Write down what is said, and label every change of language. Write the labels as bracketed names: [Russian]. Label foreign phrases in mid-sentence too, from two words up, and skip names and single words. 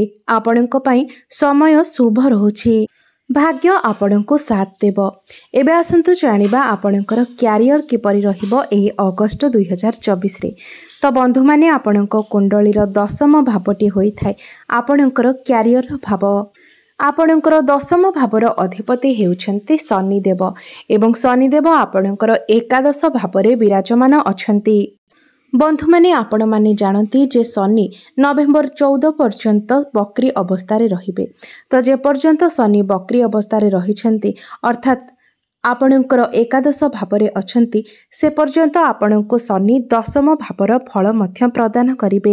[Odia] ଆପଣଙ୍କ ପାଇଁ ସମୟ ଶୁଭ ରହୁଛି। ଭାଗ୍ୟ ଆପଣଙ୍କୁ ସାଥ ଦେବ। ଏବେ ଆସନ୍ତୁ ଜାଣିବା ଆପଣଙ୍କର କ୍ୟାରିଅର କିପରି ରହିବ ଏହି ଅଗଷ୍ଟ 2024 ରେ। ତ ବନ୍ଧୁ ମାନେ ଆପଣଙ୍କ କୁଣ୍ଡଳୀର ଦଶମ ଭାବଟି ହୋଇଥାଏ ଆପଣଙ୍କର କ୍ୟାରିଅର ଭାବ। ଆପଣଙ୍କର ଦଶମ ଭାବର ଅଧିପତି ହେଉଛନ୍ତି ଶନିଦେବ ଏବଂ ଶନିଦେବ ଆପଣଙ୍କର ଏକାଦଶ ଭାବରେ ବିରାଜମାନ ଅଛନ୍ତି। ବନ୍ଧୁ ମାନେ ଆପଣ ମାନେ ଜାଣନ୍ତି ଯେ ଶନି ନଭେମ୍ବର 14 ପର୍ଯ୍ୟନ୍ତ ବକ୍ରୀ ଅବସ୍ଥା ରହିବେ। ତ ଯେ ପର୍ଯ୍ୟନ୍ତ ଶନି ବକ୍ରୀ ଅବସ୍ଥା ରହିଛନ୍ତି ଅର୍ଥାତ ଆପଣଙ୍କର ଏକାଦଶ ଭାବରେ ଅଛନ୍ତି ସେ ପର୍ଯ୍ୟନ୍ତ ଆପଣଙ୍କୁ ଶନି ଦଶମ ଭାବର ଫଳ ମଧ୍ୟ ପ୍ରଦାନ କରିବେ।